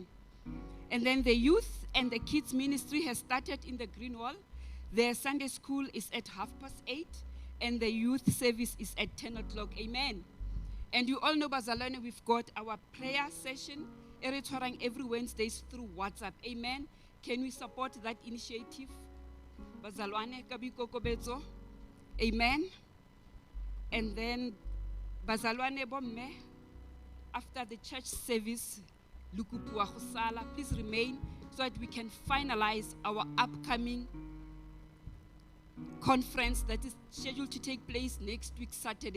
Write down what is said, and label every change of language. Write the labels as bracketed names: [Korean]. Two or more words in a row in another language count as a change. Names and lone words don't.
[English] And then the youth and the kids ministry has started in the Green Wall. Their Sunday school is at 8:30, and the youth service is at 10 o'clock. Amen. And you all know, Bazalwane, we've got our prayer session every Wednesdays through WhatsApp. Amen. Can we support that initiative? [Zulu] Bazalwane, kabiko kobezo. [English] Amen. And then, [Zulu] Bazalwane bomme, [English] after the church service, Lukupua Husala, please remain so that we can finalize our upcoming conference that is scheduled to take place next week, Saturday.